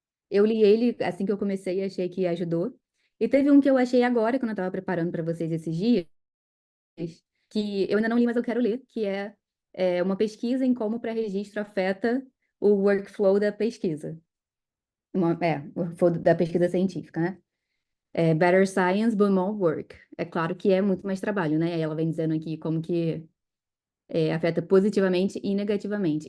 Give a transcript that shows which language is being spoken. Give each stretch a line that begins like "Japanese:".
Portuguese: Eu li ele assim que eu comecei e achei que ajudou. E teve um que eu achei agora, quando eu estava preparando para vocês esses dias, que eu ainda não li, mas eu quero ler, que é uma pesquisa em como o pré-registro afeta o workflow da pesquisa. O workflow da pesquisa científica, né?
English: Better Science, but more work.
Portuguese: É claro que é muito mais trabalho, né? E ela vem dizendo aqui como que afeta positivamente e negativamente.